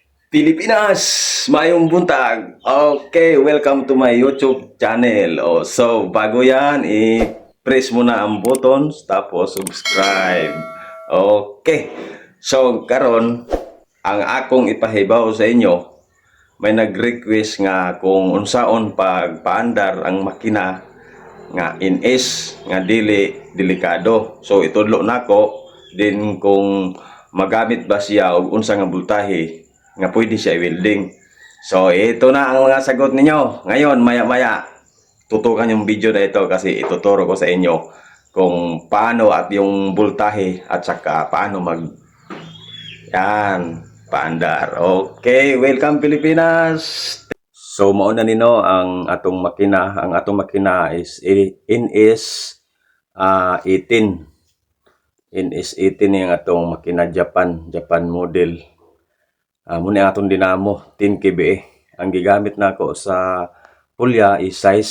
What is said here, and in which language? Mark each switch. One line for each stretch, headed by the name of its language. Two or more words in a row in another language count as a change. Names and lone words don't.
Cebuano: Pilipinas, mayong buntag.
English: Okay, welcome to my YouTube channel.
Filipino: So bago yan, i-press mo na ang buttons tapos subscribe. Okay.
Cebuano: So karon ang akong ipahibaw sa inyo, may nag-request nga kung unsaon pagpaandar ang makina nga ins nga dili delikado. So itudlo nako din kung magamit ba siya og unsa nga voltahe nga pwede siya i-welding.
Filipino: So ito na ang mga sagot ninyo. Ngayon maya-maya tutukan yung video na ito kasi ituturo ko sa inyo kung paano at yung voltahe at saka paano paandar.
English: Okay, welcome Pilipinas.
Cebuano: So mauna nino ang atong makina. Ang atong makina is NS 18.
Filipino: NS 18 yung
Cebuano: atong makina
English: Japan model.
Cebuano: Muna atong dinamo 10 kVA. Ang gigamit nako sa pulya is size.